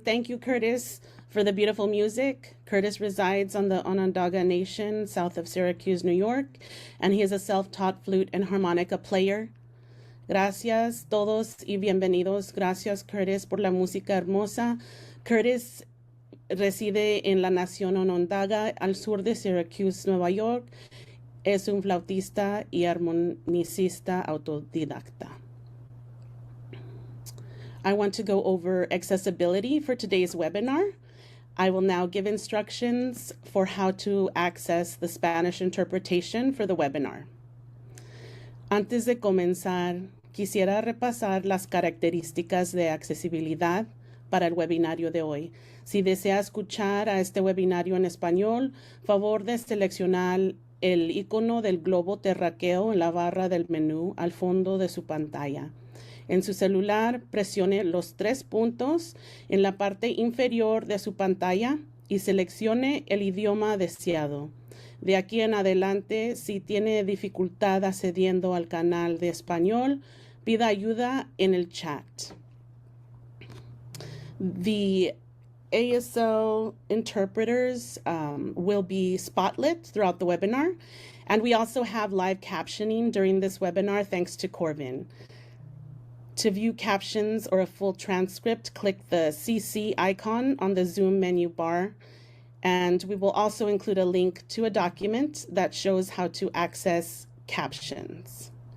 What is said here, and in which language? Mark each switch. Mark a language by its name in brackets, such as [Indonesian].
[English] Thank you, Curtis, for the beautiful music. Curtis resides on the Onondaga Nation, south of Syracuse, New York, and he is a self-taught flute and harmonica player. [Spanish] Gracias todos y bienvenidos. Gracias, Curtis, por la música hermosa. Curtis reside en la nación Onondaga, al sur de Syracuse, Nueva York. Es un flautista y armonicista autodidacta. [English] I want to go over accessibility for today's webinar. I will now give instructions for how to access the Spanish interpretation for the webinar. [Spanish] Antes de comenzar, quisiera repasar las características de accesibilidad para el webinario de hoy. Si desea escuchar a este webinario en español, favor de seleccionar el icono del globo terráqueo en la barra del menú al fondo de su pantalla. En su celular, presione los 3 puntos en la parte inferior de su pantalla y seleccione el idioma deseado. De aquí en adelante, si tiene dificultad accediendo al canal de español, pida ayuda en el chat. [English] The ASL interpreters will be spotlit throughout the webinar, and we also have live captioning during this webinar thanks to Corvin. To view captions or a full transcript, click the CC icon on the Zoom menu bar, and we will also include a link to a document that shows how to access captions.